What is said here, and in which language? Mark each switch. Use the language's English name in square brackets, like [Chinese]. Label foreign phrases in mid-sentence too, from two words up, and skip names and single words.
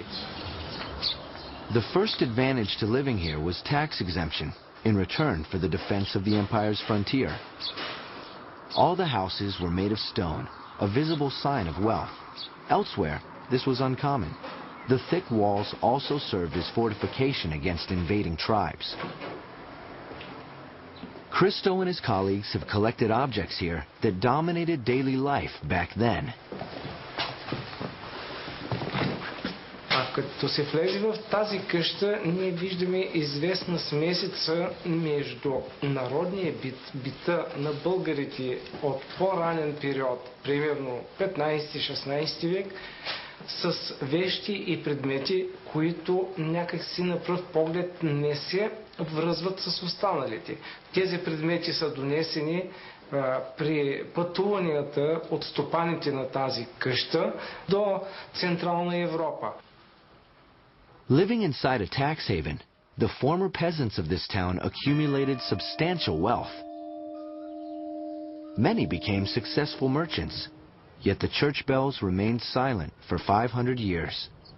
[English] The first advantage to living here was tax exemption in return for the defense of the empire's frontier. All the houses were made of stone, a visible sign of wealth. Elsewhere, this was uncommon. The thick walls also served as fortification against invading tribes. Christo and his colleagues have collected objects here that dominated daily life back then. [Bulgarian] Като се влезе в тази къща, ние виждаме известна смесица между народния бита на българите от по-ранен период, примерно 15-16 век, с вещи и предмети, които някакси на пръв поглед не се връзват с останалите. Тези предмети са донесени при пътуванията от стопаните на тази къща до Централна Европа. [English] Living inside a tax haven, the former peasants of this town accumulated substantial wealth. Many became successful merchants, yet the church bells remained silent for 500 years.